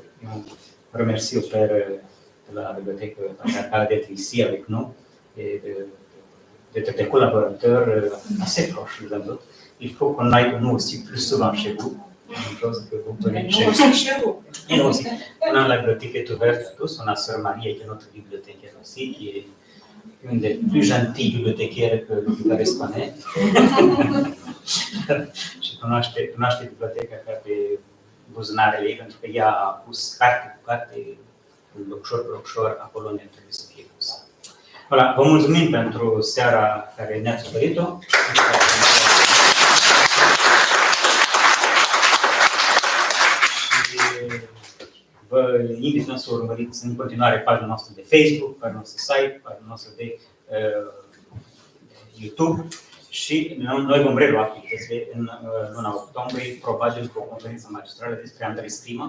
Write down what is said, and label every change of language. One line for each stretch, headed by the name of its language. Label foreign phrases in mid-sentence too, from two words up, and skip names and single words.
French: Et on remercie au Père de la bibliothèque d'être ici avec nous et d'être des collaborateurs assez proches les uns des autres. Il faut qu'on aille nous aussi plus souvent chez vous. Une chose que vous venez chez vous. Et nous aussi. La bibliothèque est ouverte à tous. On a Sœur Marie qui est notre bibliothécaire aussi, qui est une des plus gentilles bibliothécaires que le Bucarest connaît.
Romanian: Și cunoaște biblioteca ca pe buzunarele ei, pentru că ea a pus carte cu carte, locșor pe locșor, acolo unde trebuie să fie pus. Voilà, vă mulțumim pentru seara care ne-ați oferit-o. Vă invităm să urmăriți în continuare pagina noastră de Facebook, pagina noastră de site, pagina noastră de YouTube și noi vom relua activitățile în luna octombrie, probabil cu o conferință magistrală despre Andrei Scrima.